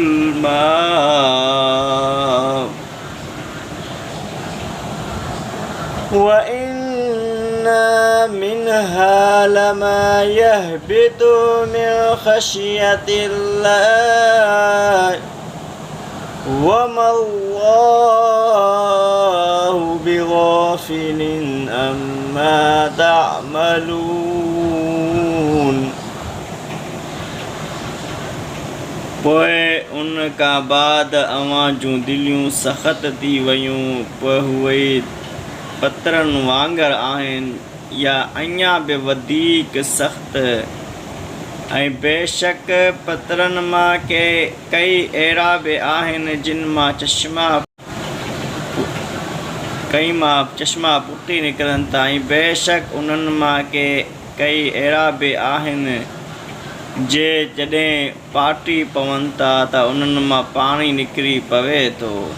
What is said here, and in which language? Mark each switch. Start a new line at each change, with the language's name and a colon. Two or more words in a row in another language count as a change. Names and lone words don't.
Arabic: الماء وإن منها لما يهبط من خشية الله وما الله بغافل عما تعملون.
Sindhi: पोइ उन खां बाद अव्हां जूं दिलियूं सख़्त थी वयूं पोइ उहे पथरनि वांगुरु आहिनि या अञा बि वधीक सख़्त. ऐं बेशक पथरनि मां कई अहिड़ा बि आहिनि जिन मां चश्मा फुटी निकिरनि था ऐं बेशक उन्हनि मां कई अहिड़ा बि आहिनि जॾहिं फाटी पवनि था त उन्हनि मां पाणी निकिरी पवे थो.